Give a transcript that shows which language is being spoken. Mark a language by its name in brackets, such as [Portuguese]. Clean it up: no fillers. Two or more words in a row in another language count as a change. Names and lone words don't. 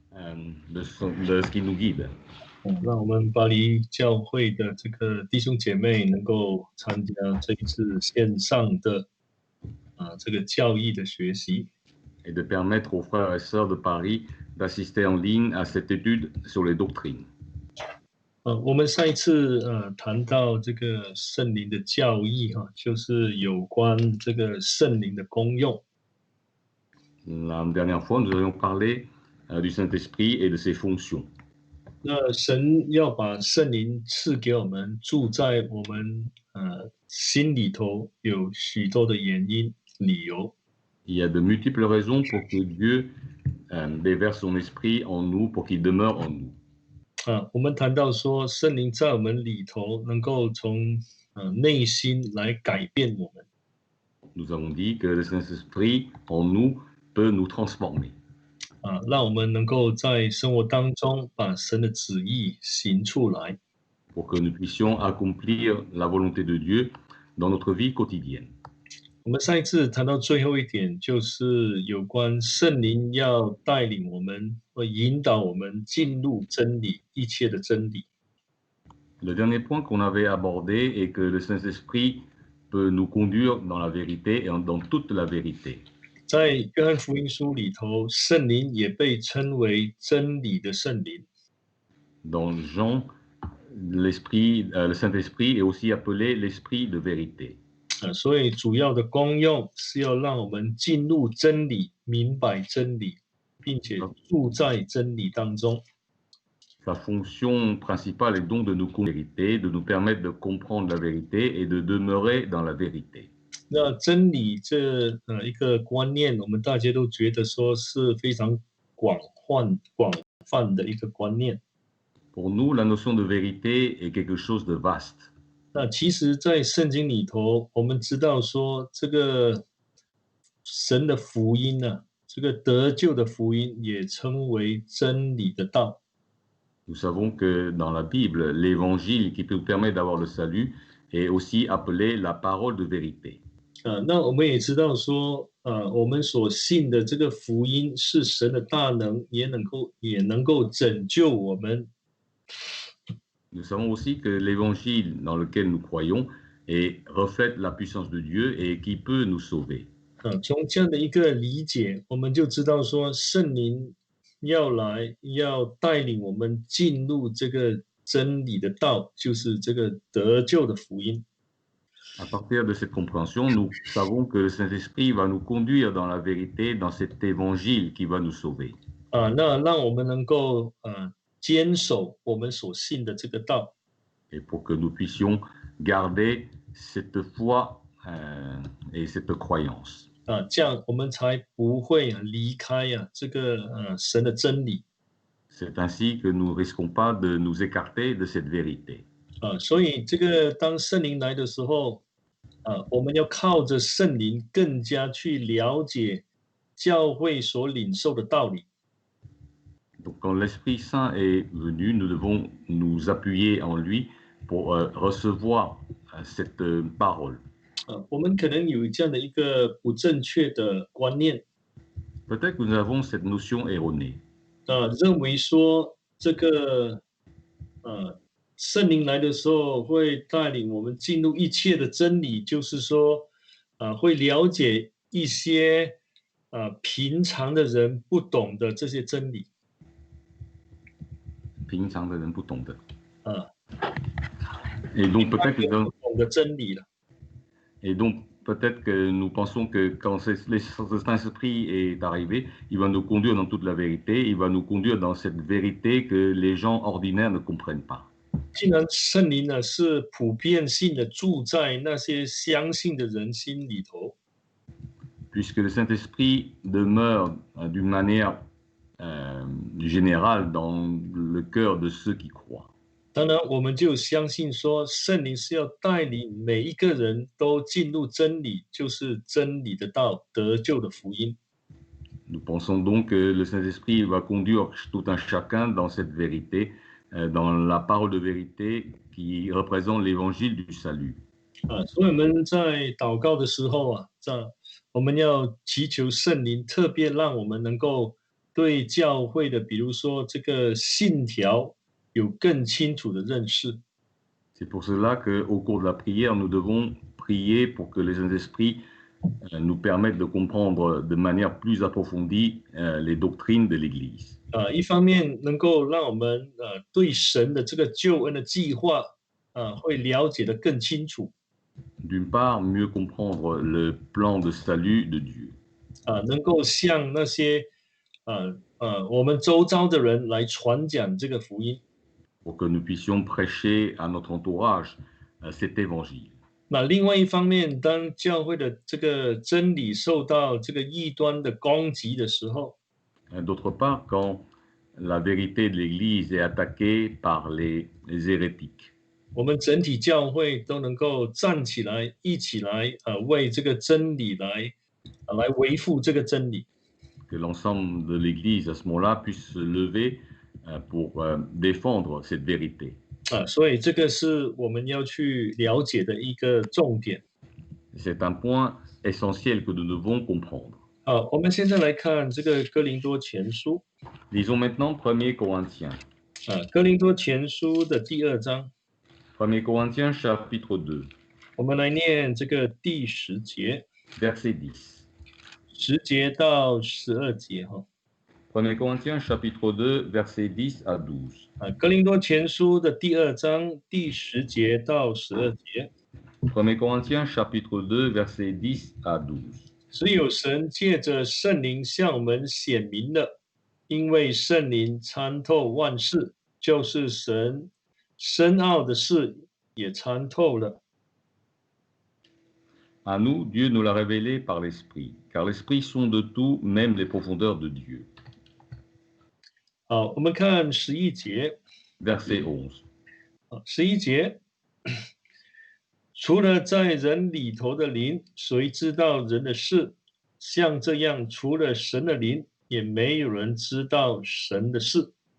[French] de ce qui nous guide. [Chinese] 让我们巴黎教会的这个弟兄姐妹能够参加这一次线上的这个教义的学习。 [French] Et de permettre aux frères et sœurs de Paris d'assister en ligne à cette étude sur les doctrines. [Chinese] 我们上一次谈到这个圣灵的教义就是有关这个圣灵的功用。 [French] La dernière fois, nous avions parlé du Saint-Esprit et de ses fonctions. [Chinese] 那神要把圣灵赐给我们，住在我们心里头，有许多的原因理由。 [French] Il y a de multiples raisons pour que Dieu déverse son esprit en nous, pour qu'il demeure en nous. [Chinese] 我们谈到说，圣灵在我们里头，能够从内心来改变我们。 [French] Nous avons dit que le Saint-Esprit en nous peut nous transformer. [Chinese] 让我们能够在生活当中把神的旨意行出来。 [French] Pour que nous puissions accomplir la volonté de Dieu dans notre vie quotidienne. [Chinese] 我们上一次谈到最后一点，就是有关圣灵要带领我们，或引导我们进入真理，一切的真理。 [French] Le dernier point qu'on avait abordé est que le Saint-Esprit peut nous conduire dans la vérité et dans toute la vérité. [Chinese] 在约翰福音书里头，圣灵也被称为真理的圣灵。 [French] Dans Jean, l'esprit, le Saint-Esprit est aussi appelé l'esprit de vérité. [Chinese] 所以主要的功用是要让我们进入真理，明白真理，并且住在真理当中。 [French] Sa fonction principale est donc de nous conduire à la vérité, de nous permettre de comprendre la vérité et de demeurer dans la vérité. [Chinese] 那真理这一个观念，我们大家都觉得说是非常广泛的一个观念。 [French] Pour nous, la notion de vérité est quelque chose de vaste. [Chinese] 那其实，在圣经里头，我们知道说，这个神的福音呢，这个得救的福音也称为真理的道。 [French] Nous savons que dans la Bible, l'évangile qui nous permet d'avoir le salut est aussi appelé la parole de vérité. [Chinese] 那我们也知道说，我们所信的这个福音是神的大能，也能够拯救我们。 [French] Nous savons aussi que l'évangile dans lequel nous croyons reflète la puissance de Dieu et qui peut nous sauver. [Chinese] 从这样的一个理解，我们就知道说，圣灵要来，要带领我们进入这个真理的道，就是这个得救的福音。 [French] À partir de cette compréhension, nous savons que le Saint-Esprit va nous conduire dans la vérité, dans cet évangile qui va nous sauver. [Chinese] 那让我们能够坚守我们所信的这个道。 [French] Et pour que nous puissions garder cette foi et cette croyance. [Chinese] 这样我们才不会离开这个神的真理。 [French] C'est ainsi que nous ne risquons pas de nous écarter de cette vérité. [Chinese] 所以这个当圣灵来的时候，我们要靠着圣灵更加去了解教会所领受的道理。 [French] Donc, quand l'Esprit Saint est venu, nous devons nous appuyer en lui pour recevoir cette parole. [Chinese] 我们可能有这样的一个不正确的观念。 [French] Peut-être que nous avons cette notion erronée. [Chinese] 认为说这个圣灵来的时候会带领我们进入一切的真理，就是说会了解一些平常的人不懂的这些真理。平常的人不懂的。 [French] Et donc peut-être que dans... [Chinese] 懂的真理了。 [French] Et donc peut-être que nous pensons que quand le Saint-Esprit est arrivé, il va nous conduire dans toute la vérité, il va nous conduire dans cette vérité que les gens ordinaires ne comprennent pas. [Chinese] 既然圣灵呢是普遍性的住在那些相信的人心里头， [French] puisque le Saint-Esprit demeure d'une manière générale dans le cœur de ceux qui croient. [Chinese] 当然，我们就相信说，圣灵是要带领每一个人都进入真理，就是真理的道，得救的福音。 [French] Nous pensons donc que le Saint-Esprit va conduire tout un chacun dans cette vérité, dans la parole de vérité qui représente l'évangile du salut. [Chinese] 所以我们在祷告的时候我们要祈求圣灵，特别让我们能够对教会的，比如说这个信条有更清楚的认识。 [French] C'est pour cela qu'au cours de la prière, nous devons prier pour que les Saints-Esprits nous permettent de comprendre de manière plus approfondie les doctrines de l'Église. [Chinese] 一方面能够让我们对神的这个救恩的计划会了解得更清楚。 [French] D'une part, mieux comprendre le plan de salut de Dieu. [Chinese] 能够向那些我们周遭的人来传讲这个福音。 [French] Pour que nous puissions prêcher à notre entourage cet évangile. [Chinese] 那另外一方面，当教会的这个真理受到这个异端的攻击的时候， [French] D'autre part, quand la vérité de l'Église est attaquée par les hérétiques. [Chinese] 我们整体教会都能够站起来，一起来为这个真理来维护这个真理。 [French] Que l'ensemble de l'Église à ce moment-là puisse se lever pour défendre cette vérité. [Chinese] 所以这个是我们要去了解的一个重点。 [French] C'est un point essentiel que nous devons comprendre. [Chinese] 我们现在来看这个哥林多前书。 [French] Lisons maintenant 1er Corinthiens. [Chinese] 哥林多前书的第2章。 [French] 1er Corinthiens chapitre 2. [Chinese] 我们来念这个第10节。 [French] Verset 10. [Chinese] 10节到12节哈。 [French] 1er Corinthiens chapitre 2 verset 10 à 12. [Chinese] 哥林多前书的第2章第10节到12节。 [French] 1er Corinthiens chapitre 2 verset 10 à 12. [Chinese] 只有神借着圣灵向我们显明了，因为圣灵参透万事，就是神深奥的事也参透了。 [French] À nous, Dieu nous l'a révélé par l'Esprit, car l'Esprit sonde tout, même les profondeurs de Dieu. [Chinese] 好，我们看11节。 [French] Verset 11. [Chinese] 11节，除了在人里头的灵，谁知道人的事？像这样，除了神的灵，也没有人知道神的事。